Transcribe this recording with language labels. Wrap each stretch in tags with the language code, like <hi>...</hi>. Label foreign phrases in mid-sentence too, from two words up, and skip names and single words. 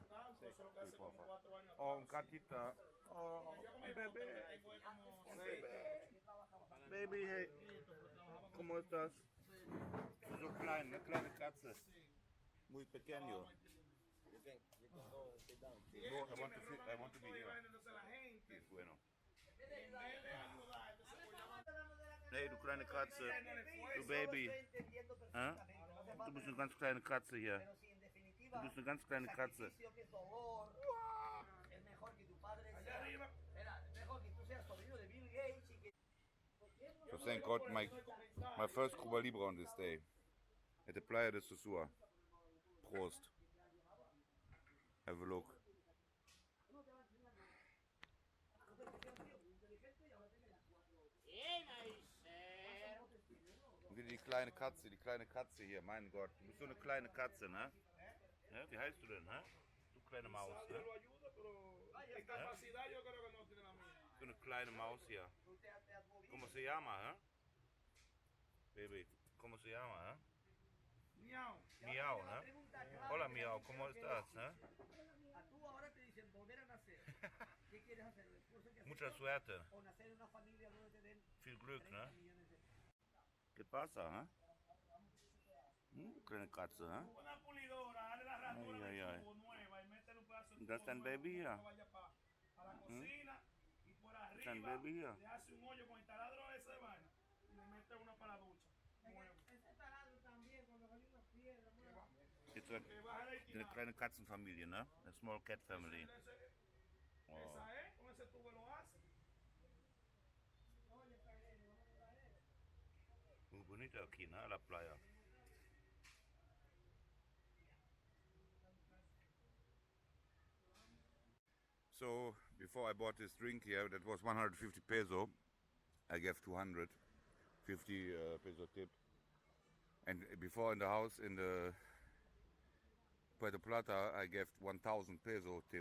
<es>Sí, por favor. Oh, un gatita. Oh, un bebé. Baby, hey. ¿Cómo estás?</es> <de>So klein, eine kleine Katze.</de> <es>Muy pequeño. No,</es> <en>I want to be here.</en> <es>Es bueno.</es> <de>Hey, du kleine Katze. Du Baby. Du bist eine ganz kleine Katze hier. Du bist eine ganz kleine Katze.</de> <en>So thank God my first Cuba Libre on this day. At the Playa de Sosua.</en> <de>Prost.</de> <en>Have a look.</en> <de>Und wieder die kleine Katze hier, mein Gott. Du bist so eine kleine Katze, ne? Ja, wie heißt du denn, ne? Du kleine Maus, ne? Ja? So eine kleine Maus hier.</de> <es>¿Cómo se llama, eh? Baby, ¿cómo se llama, eh? Miau. Miau, ¿eh? Hola, Miau, ¿cómo estás, eh? A tú ahora te dicen volver a nacer. ¿Qué Mucha suerte.</es> <de>Viel Glück, ne?</de> <es>¿Qué pasa,</es> <de>eh? Kleine Katze, eh? Ay, ay, ay. Das ist dein Baby hier? Das ist dein Baby hier? Jetzt eine kleine Katzenfamilie, ne?</de> <en>A small cat family.</en> <es>Oh. Muy bonito aquí, ¿no? La playa.</es> <en>So, before I bought this drink here, that was 150 peso. I gave 250 peso tip. And before in the house in the Puerto Plata, I gave 1,000 peso tip.</en>